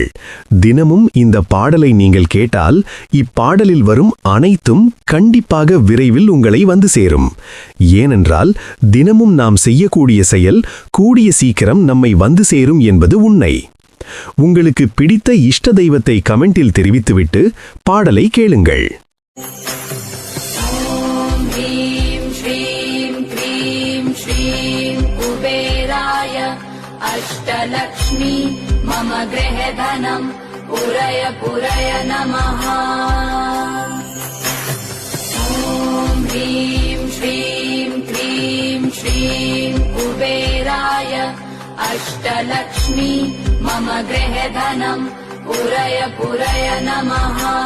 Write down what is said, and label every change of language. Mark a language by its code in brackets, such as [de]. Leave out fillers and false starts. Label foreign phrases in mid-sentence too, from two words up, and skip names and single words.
[ta] தினமும் இந்த பாடலை நீங்கள் கேட்டால் இப்பாடலில் வரும் அனைத்தும் கண்டிப்பாக விரைவில் உங்களை வந்து சேரும். ஏனென்றால் தினமும் நாம் செய்யக்கூடிய செயல் கூடிய சீக்கிரம் நம்மை வந்து சேரும் என்பது உண்மை. உங்களுக்கு பிடித்த இஷ்ட தெய்வத்தை கமெண்டில் தெரிவித்துவிட்டு பாடலை கேளுங்கள். [sa] अष्टलक्ष्मी मम गृहधनम् पुरय पुरय नमः। ॐ ह्रीं श्रीं क्रीं श्रीं कुबेराय अष्टलक्ष्मी मम गृहधनम् पुरय पुरय नमः।